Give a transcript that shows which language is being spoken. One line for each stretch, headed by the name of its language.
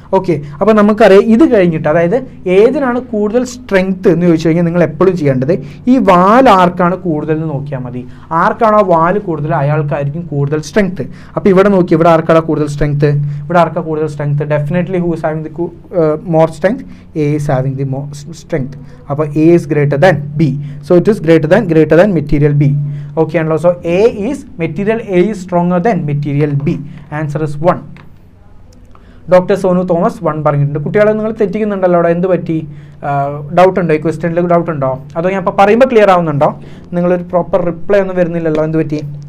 Malayalam: Okay, അപ്പോൾ നമുക്കറിയാം ഇത് കഴിഞ്ഞിട്ട്, അതായത് ഏതിനാണ് കൂടുതൽ സ്ട്രെങ്ത് എന്ന് ചോദിച്ചു കഴിഞ്ഞാൽ നിങ്ങൾ എപ്പോഴും ചെയ്യേണ്ടത് ഈ വാൽ ആർക്കാണ് കൂടുതൽ എന്ന് നോക്കിയാൽ മതി. ആർക്കാണോ വാല് കൂടുതൽ അയാൾക്കായിരിക്കും കൂടുതൽ സ്ട്രെങ്ത്. അപ്പോൾ ഇവിടെ നോക്കി, ഇവിടെ ആർക്കാണ് കൂടുതൽ strength?
English: Definitely who is having the more strength? A is having the more strength. അപ്പോൾ A is greater than B, so it is greater than material B. Okay, and also material A is stronger than material B. Answer is 1.
Malayalam: Doctor Sonu Thomas 1 പറഞ്ഞിട്ടുണ്ട്. കുട്ടികളെ നിങ്ങൾ തെറ്റിക്കുന്നുണ്ടല്ലോ അവിടെ. എന്ത് പറ്റി? Doubt ഉണ്ടോ? ഈ ക്വസ്റ്റ്യനിൽ ഡൗട്ട് ഉണ്ടോ? അതോ ഞാൻ ഇപ്പോൾ പറയുമ്പോൾ ക്ലിയർ ആവുന്നുണ്ടോ? നിങ്ങളൊരു പ്രോപ്പർ റിപ്ലൈ ഒന്നും വരുന്നില്ലല്ലോ. എന്ത് പറ്റി?